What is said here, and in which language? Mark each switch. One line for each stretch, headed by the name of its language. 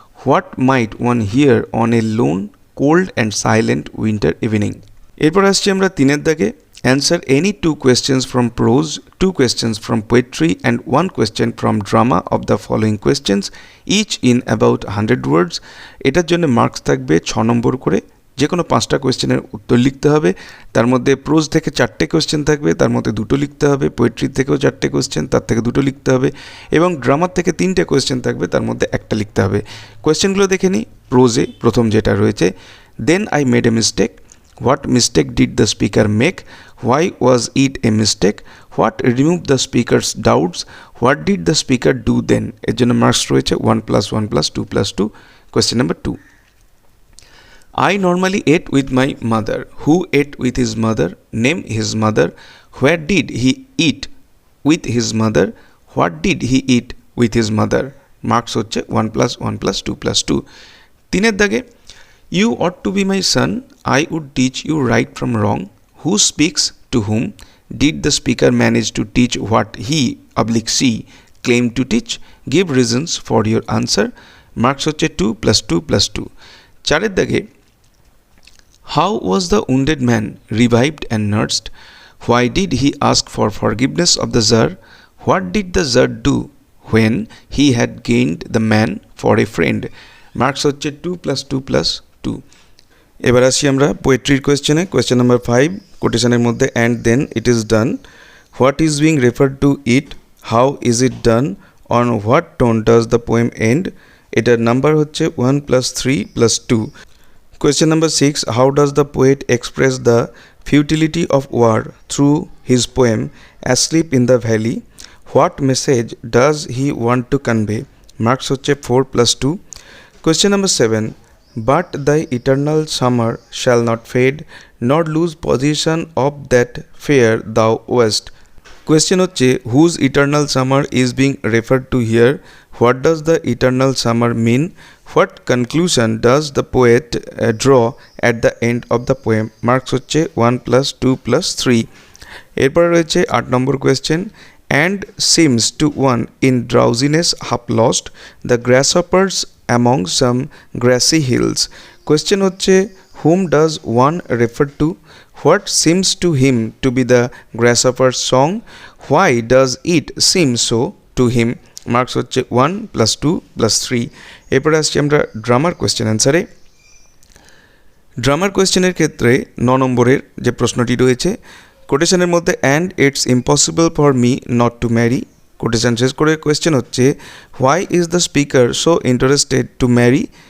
English: What might one hear on a lone, cold and silent winter evening?
Bangla: এরপর আসছি আমরা 3 দাগে।
English: Answer any 2 questions from prose, 2 questions from poetry and 1 question from drama of the following questions, each in about 100 words.
Bangla: এটার জন্য marks থাকবে 6 নম্বর করে। যে কোনো 5টা কোয়েশ্চেনের উত্তর লিখতে হবে। তার মধ্যে প্রোজ থেকে 4টে কোয়েশ্চেন থাকবে, তার মধ্যে 2টো লিখতে হবে। পোয়েট্রি থেকেও 4টে কোয়েশ্চেন, তার থেকে 2টো লিখতে হবে। এবং ড্রামার থেকে 3টে কোয়েশ্চেন থাকবে, তার মধ্যে 1টা লিখতে হবে। কোয়েশ্চেনগুলো দেখে নিই। প্রোজে প্রথম যেটা রয়েছে,
English: Then I made a mistake. What mistake did the speaker make? Why was it a mistake? What removed the speaker's doubts? What did the speaker do then?
Bangla: এর জন্য মার্কস রয়েছে 1 + 1 + 2 + 2।
English: Question number 2. I normally ate with my mother. Who ate with his mother? Name his mother. Where did he eat with his mother? What did he eat with his mother?
Bangla: Marks হচ্ছে 1 + 1 + 2 + 2। 3 দাগে,
English: You ought to be my son. I would teach you right from wrong. Who speaks to whom? Did the speaker manage to teach what he/she claimed to teach? Give reasons for your answer. Marks হচ্ছে 2 + 2 + 2।
Bangla: 4 দাগে,
English: How was the wounded man revived and nursed? Why did he ask for forgiveness of the Tsar? What did the Tsar do when he had gained the man for a friend?
Bangla: Marks হচ্ছে 2 + 2 + 2। এবার আসি আমরা পোয়েট্রির কোয়েশ্চেনে।
English: question number 5,
Bangla: কোটেশনের মধ্যে
English: And then it is done. What is being referred to it? How is it done? On what tone does the poem end?
Bangla: এটার number হচ্ছে 1 + 3 + 2।
English: Question number 6, how does the poet express the futility of war through his poem asleep in the valley? What message does he want to convey?
Bangla: Marks হচ্ছে 4 + 2।
English: Question number 7, But thy eternal summer shall not fade, nor lose possession of that fair thou wast. Question হচ্ছে, whose eternal summer is being referred to here? What does the eternal summer mean? What conclusion does the poet draw at the end of the poem?
Bangla: Marks হচ্ছে 1 + 2 + 3। এরপরে রয়েছে 8 নম্বর question,
English: and seems to one in drowsiness half lost, the grasshoppers among some grassy hills. Question হচ্ছে, whom does one refer to? What seems to him to be the grasshopper's song? Why does it seem so to him?
Bangla: Marks হচ্ছে 1 + 2 + 3। এরপরে আসছি আমরা ড্রামার question অ্যান্সারে। ড্রামার কোয়েশ্চেনের ক্ষেত্রে 9 নম্বরের যে প্রশ্নটি রয়েছে, কোটেশনের মধ্যে
English: And its impossible for me not to marry.
Bangla: Quotation শেষ করে
English: Question হচ্ছে, why is the speaker so interested to marry?